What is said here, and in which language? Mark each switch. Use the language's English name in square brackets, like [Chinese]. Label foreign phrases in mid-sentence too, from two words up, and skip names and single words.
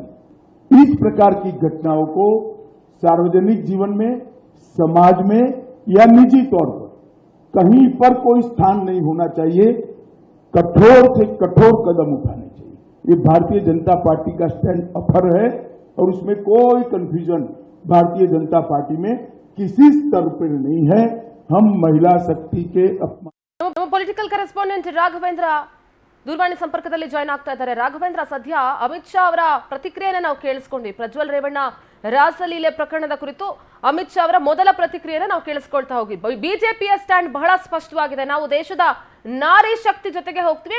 [Hindi] इस प्रकार की घटनाओं को सार्वजनिक जीवन में, समाज में या निजी तौर पर कहीं पर कोई स्थान नहीं होना चाहिए। कठोर से कठोर कदम उठाने चाहिए। ये भारतीय जनता पार्टी का स्टैंड अफर है और उसमें कोई कंफ्यूजन भारतीय जनता पार्टी में किसी स्तर पर नहीं है। हम महिला शक्ति के अपमान। [English] political correspondent [Kannada] ರಾಘವೇಂದ್ರ ದೂರವಾಣಿ ಸಂಪರ್ಕದಲ್ಲಿ ಜಾಯ್ನ್ ಆಗ್ತಾ ಇದ್ದಾರೆ. ರಾಘವೇಂದ್ರ, ಸದ್ಯ ಅಮಿತ್ ಶಾ ಅವರ ಪ್ರತಿಕ್ರಿಯೆಯನ್ನು ನಾವು ಕೇಳಿಸ್ಕೊಂಡ್ವಿ. ಪ್ರಜ್ವಲ್ ರೇವಣ್ಣ ರಾಸಲೀಲೆ ಪ್ರಕರಣದ ಕುರಿತು ಅಮಿತ್ ಶಾ ಅವರ ಮೊದಲ ಪ್ರತಿಕ್ರಿಯೆಯನ್ನು ನಾವು ಕೇಳಿಸ್ಕೊಳ್ತಾ ಹೋಗಿದ್ವಿ. ಬಿಜೆಪಿಯ ಸ್ಟ್ಯಾಂಡ್ ಬಹಳ ಸ್ಪಷ್ಟವಾಗಿದೆ. ನಾವು ದೇಶದ ನಾರಿ ಶಕ್ತಿ ಜೊತೆಗೆ ಹೋಗ್ತೀವಿ.